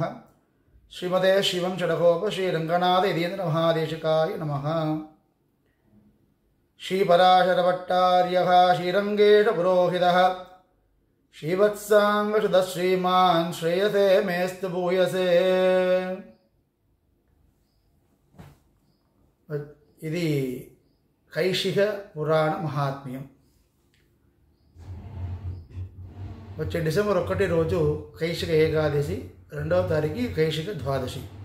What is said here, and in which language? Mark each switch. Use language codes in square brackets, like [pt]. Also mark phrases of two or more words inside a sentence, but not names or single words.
[sa] श्रीमते शिवं षडकोप श्री रंगनाथ यदीन्द्र महादेशिकाय नमः। श्रीपराशरभट्टार्यः श्रीरंगेश पुरोहितः श्रीवत्सांगसुतः श्रीमान् श्रेयसे मेस्तु भूयसे। [te] ఇది కైశిక పురాణ మహాత్మ్యం. వచ్చే డిసెంబర్ 1 రోజు కైశిక ఏకాదశి, 2వ తారీఖు కైశిక ద్వాదశి.